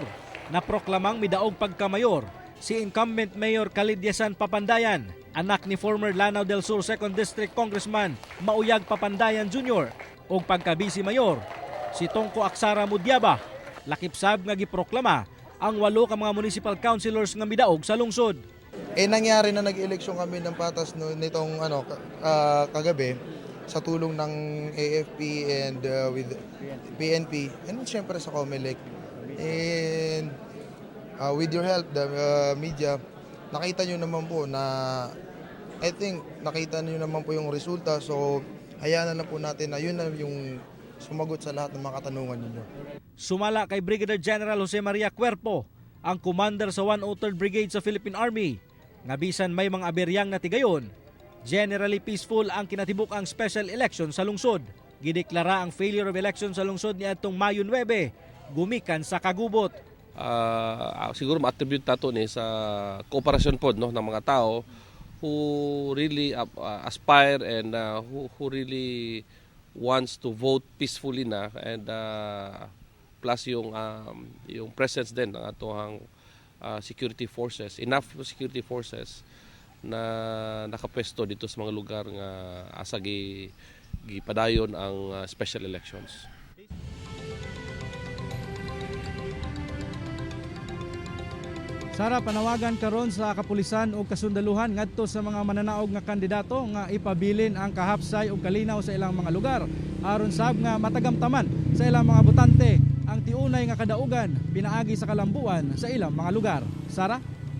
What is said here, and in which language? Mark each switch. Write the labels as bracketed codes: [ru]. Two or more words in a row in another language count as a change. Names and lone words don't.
[ceb] Naproklamang midaog pagkamayor si incumbent Mayor Kalidyasan Papandayan, anak ni former Lanao del Sur 2nd District Congressman Mauyag Papandayan Jr. ug pagka-vice mayor si Tongko Aksara Mudyaba. Lakipsab nga giproklama ang 8 ka mga municipal councilors nga midaog sa lungsod. [tl] Nangyari na nag-eleksyon kami ng patas nitong kagabi sa tulong ng AFP [en] and with [tl] PNP and syempre sa COMELEC. [en] And with your help, the media, [tl] nakita nyo naman po na [en] I think [tl] nakita nyo naman po yung resulta. So hayaan na lang po natin na yun na yung sumagot sa lahat ng mga katanungan ninyo. [ceb] Sumala kay Brigadier General Jose Maria Cuerpo, ang commander sa 103rd Brigade sa Philippine Army, nga bisan may mga aberyang na tigayon, [en] generally peaceful [ceb] ang kinatibuk ang special election sa lungsod. Gideklara ang [en] failure of election [ceb] sa lungsod niadtong Mayo 9, gumikan sa kagubot. Siguro ma-attribute nato ni sa cooperation pod no [tl] ng mga tao [en] who really aspire and who really wants to vote peacefully [ceb] na and plus [tl] yung presence din ng [ceb] atong security forces, [en] enough security forces [ceb] na nakapwesto dito sa mga lugar nga asa gipadayon ang special elections. Sara, panawagan karon sa kapulisan o kasundaluhan ngadto sa mga mananaog nga kandidato nga ipabilin ang kahapsay ug kalinaw sa ilang mga lugar aron sab nga matagamtaman sa ilang mga botante ang tiunay nga kadaugan pinaagi sa kalambuan sa ilang mga lugar.